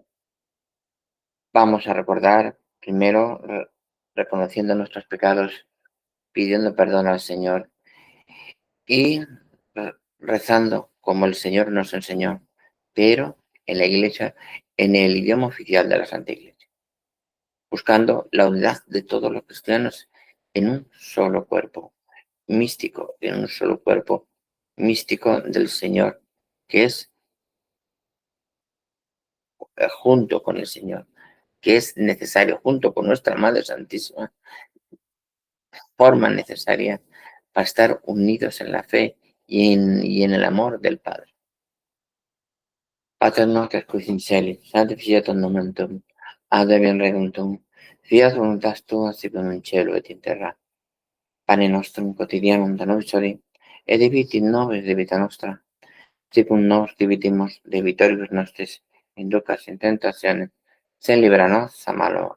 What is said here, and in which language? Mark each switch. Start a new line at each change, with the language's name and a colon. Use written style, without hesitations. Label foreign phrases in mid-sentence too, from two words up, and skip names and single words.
Spanish: Vamos a recordar primero reconociendo nuestros pecados, pidiendo perdón al Señor y rezando como el Señor nos enseñó, pero en la Iglesia, en el idioma oficial de la Santa Iglesia, buscando la unidad de todos los cristianos en un solo cuerpo místico, en un solo cuerpo místico del Señor, que es junto con el Señor, que es necesario, junto con nuestra Madre Santísima, forma necesaria para estar unidos en la fe y en el amor del Padre.
Latin: Pater noster qui in celis, sanctificetur nomen tuum, adveniat regnum tuum, fiat voluntas tua sicut in cielo et in terra. Pane nostrum quotidianum da nobis hodie, et dimitti nobis debita nostra, sicut nos dimitimos debitoribus nostris, inducas in tentationem, sed libera nos a malo.